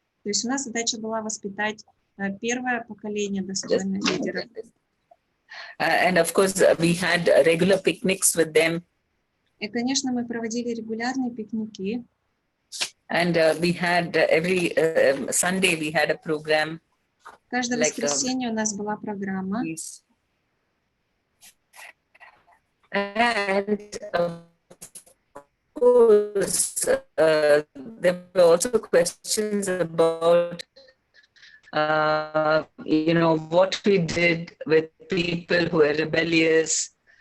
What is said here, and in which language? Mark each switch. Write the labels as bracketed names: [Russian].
[Russian] То есть у нас задача была воспитать первое поколение достойных лидеров. [English] And of course, we had regular picnics with them. [Russian] И, конечно, мы проводили регулярные пикники. [English] And we had every Sunday we had a program. [Russian] Каждое воскресенье у нас была программа. [English] And of course, there were also questions about, you know, what we did with people who are rebellious